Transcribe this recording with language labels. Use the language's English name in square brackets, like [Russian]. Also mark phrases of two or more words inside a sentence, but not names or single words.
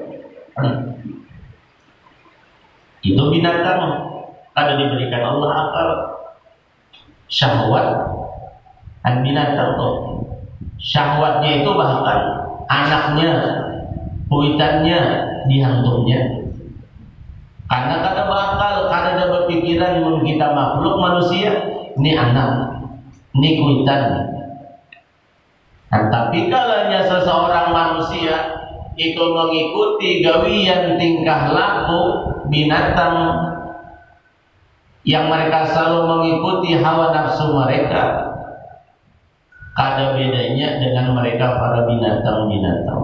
[Banjar] Itu binatang kada diberikan Allah akal. Syahwat dan binatang tuh. Syahwatnya itu bahkan anaknya, kuitannya dihantungnya. Karena kada bakal, kada ada berpikiran mun kita makhluk manusia, ini anak, ini kuitan. Nah, tapi kalanya seseorang manusia itu mengikuti gawian tingkah laku binatang yang mereka selalu mengikuti hawa nafsu mereka, kada bedanya dengan mereka para binatang-binatang.